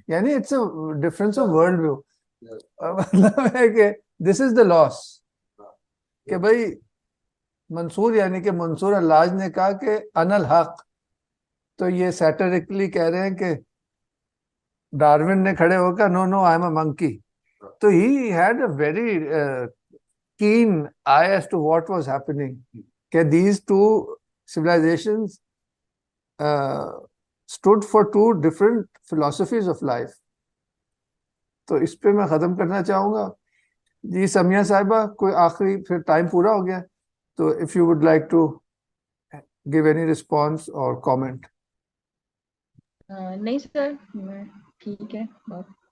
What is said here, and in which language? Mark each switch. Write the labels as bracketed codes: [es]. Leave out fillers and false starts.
[hi] यानी [en] It's a difference of world view. [hi] मतलब है कि [en] this is the loss [hi] कि भाई मंसूर यानी कि मंसूर अल्लाज ने कहा कि अनल हक, तो ये सैटरिकली कह रहे हैं कि डार्विन ने खड़े होकर [en] No no I am a monkey. तो he had a very keen eye as to what was happening. Okay, these two civilizations stood for two different philosophies of life. [hi] तो इस पे मैं ख़त्म करना चाहूँगा. जी समिया साहिबा, कोई आखिरी, फिर टाइम पूरा हो गया, तो [en] If you would like to give any response और comment. [hi] नहीं सर, ठीक है, बहुत